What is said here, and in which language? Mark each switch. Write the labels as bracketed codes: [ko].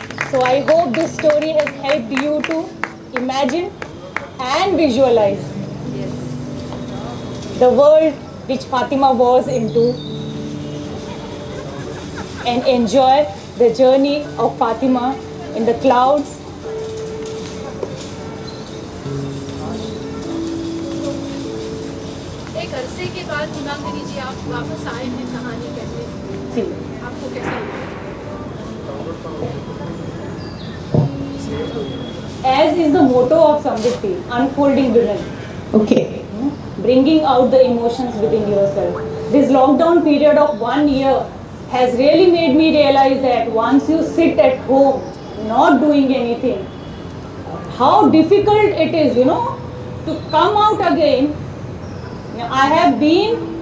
[en] So I hope this story has helped you to imagine and visualize the world which Fatima was into and enjoy the journey of Fatima in the clouds. [hi] एक अरसे के बाद हिमांगिनी जी आप वापस आए हैं कहानी कहते, आपको कैसा लगा? [en] As is the motto of Samriddhi, unfolding within. Okay. Bringing out the emotions within yourself. This lockdown period of 1 year has really made me realize that once you sit at home, not doing anything, how difficult it is, to come out again. I have been